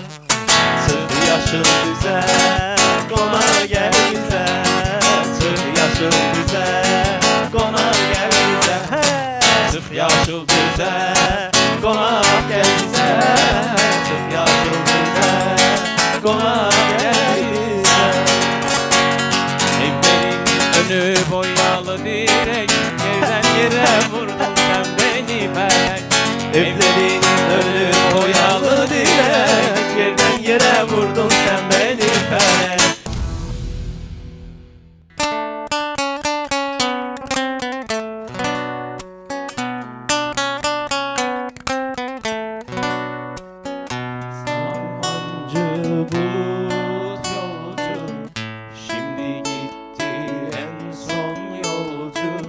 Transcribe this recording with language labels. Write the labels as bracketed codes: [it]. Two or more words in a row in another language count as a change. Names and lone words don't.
[az] Çıx yaşıl bizə, qonaq gəl bizə, çıx yaşıl bizə, qonaq gəl bizə. Çıx yaşıl bizə, qonaq gəl bizə, çıx yaşıl bizə, qonaq gəl bizə. [tr] Evlerin önü boyalı direk, yerden yere vurdun sen beni felek. Evlerin önü boyalı direk, yerden yere vurdun sen beni felek. Samancı bulut yolcu, şimdi gitti en son yolcu.